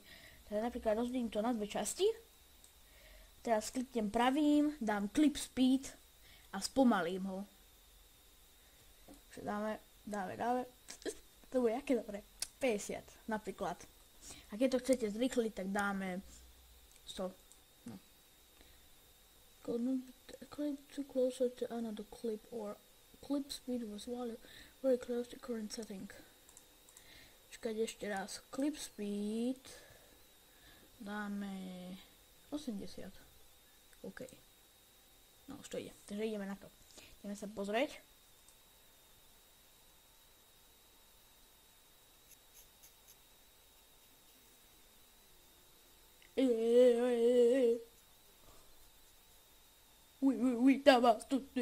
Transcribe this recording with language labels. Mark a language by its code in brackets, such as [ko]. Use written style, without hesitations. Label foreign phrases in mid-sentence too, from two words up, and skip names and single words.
[sk] Takže napríklad rozdelím to na dve časti. Teraz kliknem pravým, dám [en] clip speed [sk] a spomalím ho. Takže dáme. To bude aké dobre. 50 napríklad. A keď to chcete zrýchliť, tak dáme 100. No. [en] Clip too closer to another clip or clip speed was very close to current setting. [sk] Počkať ešte raz. [en] Clip speed [sk] dáme 80. OK. No už to ide. Takže ideme na to. Ideme sa pozrieť. Dáva tu.